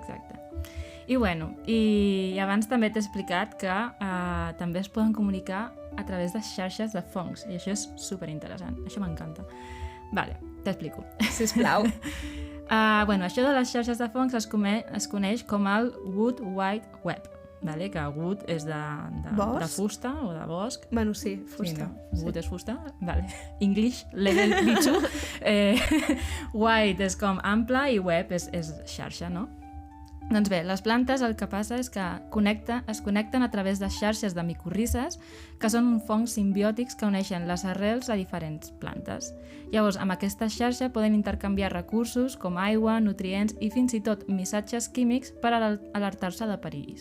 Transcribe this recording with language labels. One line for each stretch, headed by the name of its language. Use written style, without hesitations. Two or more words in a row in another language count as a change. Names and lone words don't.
Catalan: I bueno, i abans també t'he explicat que també es poden comunicar a través de xarxes de fongs, i això és superinteressant, això m'encanta. Vale, t'explico. Sisplau. Això de les xarxes de fongs es coneix com el Wood Wide Web, vale? Que wood és de fusta o de bosc. Bueno, sí, fusta. Sí, no? Wood és fusta, vale.
English: English, level
Catalan: bitxo. Wide és com ample i web és xarxa, no? Doncs bé, les plantes el que passa és que es connecten a través de xarxes de micorrizes que són fongs simbiòtics que uneixen les arrels a diferents plantes. Llavors, amb aquesta xarxa poden intercanviar recursos com aigua, nutrients i fins i tot missatges químics per alertar-se de perills.